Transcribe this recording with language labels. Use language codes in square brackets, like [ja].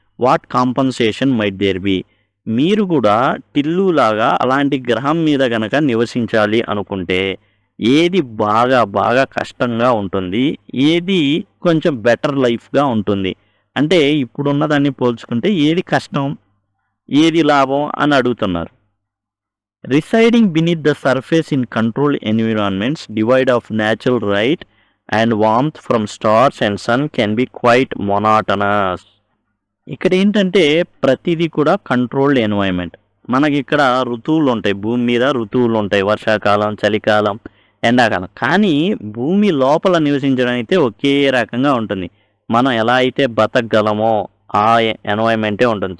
[en] What compensation might there be? [te] మీరు కూడా టిల్లు లాగా అలాంటి గ్రహం మీద గనక నివసించాలి అనుకుంటే ఏది బాగా బాగా కష్టంగా ఉంటుంది, ఏది కొంచెం బెటర్ లైఫ్గా ఉంటుంది? అంటే ఇప్పుడున్న దాన్ని పోల్చుకుంటే ఏది కష్టం, ఏది లాభం అని అడుగుతున్నారు. [en] Residing beneath the surface in controlled environments devoid of natural light and warmth from stars and sun can be quite monotonous. [te] ఇక్కడ ఏంటంటే ప్రతిదీ కూడా కంట్రోల్డ్ ఎన్వైరన్మెంట్. మనకి ఇక్కడ ఋతువులు ఉంటాయి, భూమి మీద ఋతువులు ఉంటాయి, వర్షాకాలం, చలికాలం, ఎండాకాలం. కానీ భూమి లోపల నివసించడం అయితే ఒకే రకంగా ఉంటుంది. మనం ఎలా అయితే బతకగలమో ఆ ఎన్వైరన్మెంటే ఉంటుంది.